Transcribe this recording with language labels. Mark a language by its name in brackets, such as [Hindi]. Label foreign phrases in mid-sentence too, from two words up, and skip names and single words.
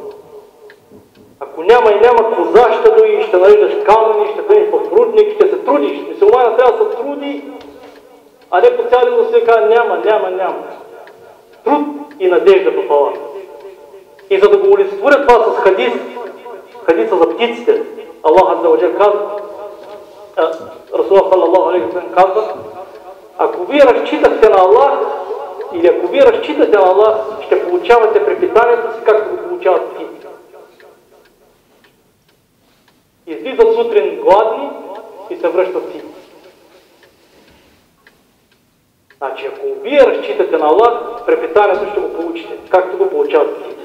[Bulgarian] Ако няма и няма коза, ще дои, ще нареждаш камъни, ще бъдеш в рудник, ще се трудиш. Мюсюлманът трябва да се труди, а не по цял ден да се казва: няма. Труд и надежда в Аллах. И за да го олицетворя това с хадиса за птиците, Аллах [Arabic] عز وجل [Bulgarian] казва, [Arabic] رسول الله صلى الله عليه وسلم [Bulgarian] казва, ако вие разчитахте на Аллах, или ако вие разчитате на Аллах, ще получавате препитанието си, както го получават птиците. Излизат сутрин гладни и се връщат птици. Значи, ако вие разчитате на Аллах, препитанието ще го получите, както го получават птиците.